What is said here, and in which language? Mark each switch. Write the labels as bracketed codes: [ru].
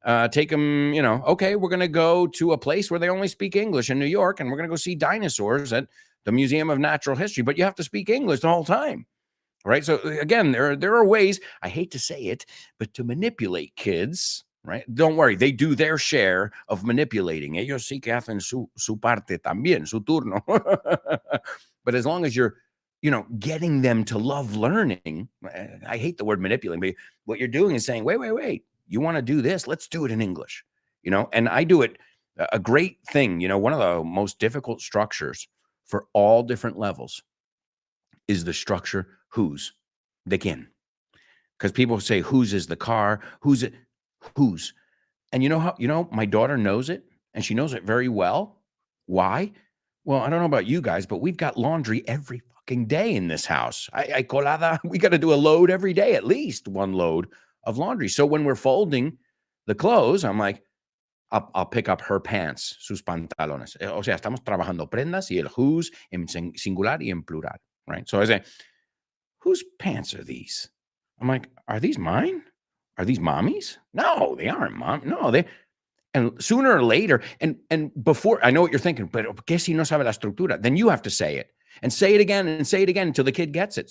[en] Take them, okay, we're going to go to a place where they only speak English in New York, and we're going to go see dinosaurs at the Museum of Natural History, but you have to speak English the whole time. Right. So again, there are ways, I hate to say it, but to manipulate kids, right? Don't worry. They do their share of manipulating. [es] Ellos sí que hacen su parte también, su turno. [en] But as long as you're, getting them to love learning, I hate the word manipulating, but what you're doing is saying, wait, you want to do this? Let's do it in English, and I do it. A great thing, one of the most difficult structures for all different levels is the structure whose, de quién. Because people say whose is the car, whose it, whose. And my daughter knows it, and she knows it very well. Why? Well, I don't know about you guys, but we've got laundry every fucking day in this house. I colada, we got to do a load every day, at least one load of laundry. So when we're folding the clothes, I'm like, I'll pick up her pants, sus pantalones. [es] O sea, estamos trabajando prendas y el whose en singular y en plural, right? [en] So I say, whose pants are these? I'm like, are these mine? Are these mommy's? No, they aren't, mom. No, and sooner or later, and before, I know what you're thinking, but ¿qué si no sabe la estructura? Then you have to say it and say it again and say it again until the kid gets it.